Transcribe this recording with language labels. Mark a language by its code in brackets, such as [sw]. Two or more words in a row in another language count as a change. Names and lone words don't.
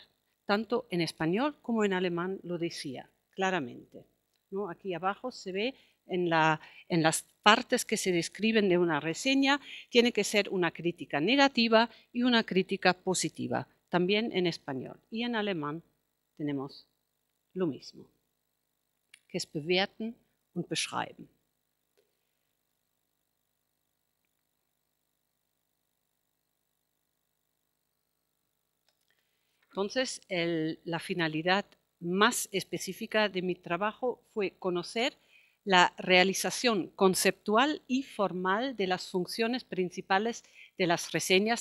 [es] Tanto en español como en alemán lo decía claramente, ¿no? Aquí abajo se ve en las partes que se describen de una reseña, tiene que ser una crítica negativa y una crítica positiva, también en español. Y en alemán tenemos lo mismo, que es [de] bewerten und beschreiben. [es] Entonces, la finalidad más específica de mi trabajo fue conocer la realización conceptual y formal de las funciones principales de las reseñas.